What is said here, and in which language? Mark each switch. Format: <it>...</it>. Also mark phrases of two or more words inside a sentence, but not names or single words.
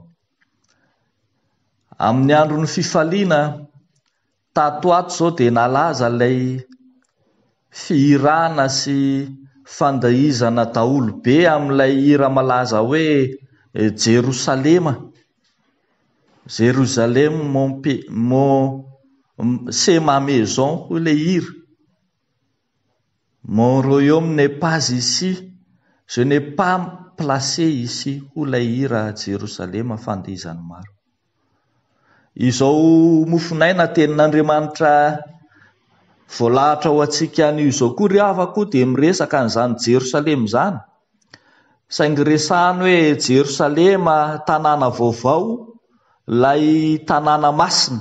<mg>Amin'ny andron'ny fifaliana tato ato izao dia nalaza ilay fihirana sy fandahizana daholo be amin'ilay hira malaza hoe Jerosalema.</mg> <fr>Jérusalem c'est ma maison,</fr> <mg>hoy ilay hira.</mg> <fr>Mon royaume n'est pas ici, je n'ai pas placé ici,</fr> <mg>hoy ilay hira Jerosalema fandahizany maro. Izao mofinaina tenin'Andriamanitra voalahatra ho antsika anio izao koa ry havako dia miresaka an'izany Jerosalema izany. Saingy resahany hoe Jerosalema tanàna vaovao, lay tanàna masina.</mg>